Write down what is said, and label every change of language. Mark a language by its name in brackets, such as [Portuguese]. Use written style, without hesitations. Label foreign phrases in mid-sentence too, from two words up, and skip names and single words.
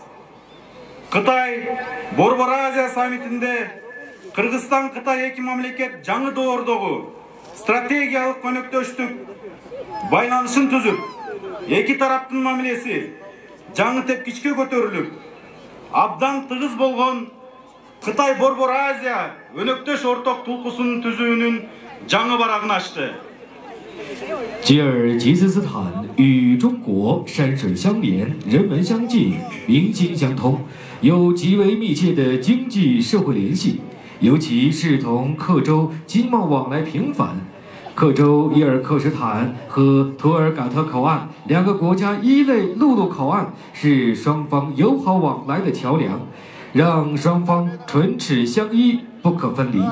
[Kyrgyz] Кытай Борбор Азия саммитинде Кыргызстан Кытай эки мамлекет жаңы доордогу стратегиялык өнөктөштүк байланышын түзүп, эки тараптын мамилеси жаңы тепкичке көтөрүлүп, абдан тыгыз болгон Кытай Борбор Азия өнөктөш орток тулкусун түзүүнүн жаңы барагын ачты. [Chinese] 吉尔吉斯斯坦与中国山水相连，人文相近，民心相通，有极为密切的经济社会联系，尤其是同克州经贸往来频繁。克州伊尔克什坦和图尔嘎特口岸两个国家一类陆路口岸是双方友好往来的桥梁，让双方唇齿相依，不可分离。